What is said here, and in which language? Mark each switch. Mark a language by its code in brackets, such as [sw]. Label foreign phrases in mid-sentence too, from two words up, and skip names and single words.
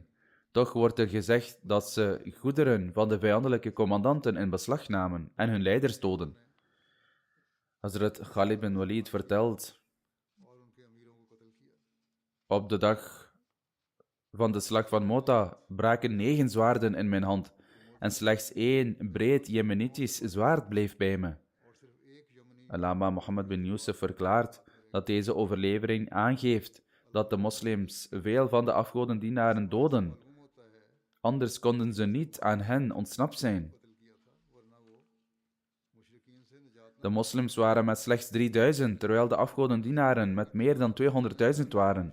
[nl] Toch wordt er gezegd dat ze goederen van de vijandelijke commandanten in beslag namen en hun leiders doden. Hazrat Khalid bin Walid vertelt: op de dag van de slag van Mota braken 9 zwaarden in mijn hand en slechts 1 breed Jemenitisch zwaard bleef bij me. Allama Mohammed bin Yusuf verklaart dat deze overlevering aangeeft dat de moslims veel van de afgodendienaren doden. Anders konden ze niet aan hen ontsnapt zijn. De moslims waren met slechts 3000, terwijl de afgodendienaren met meer dan 200.000 waren.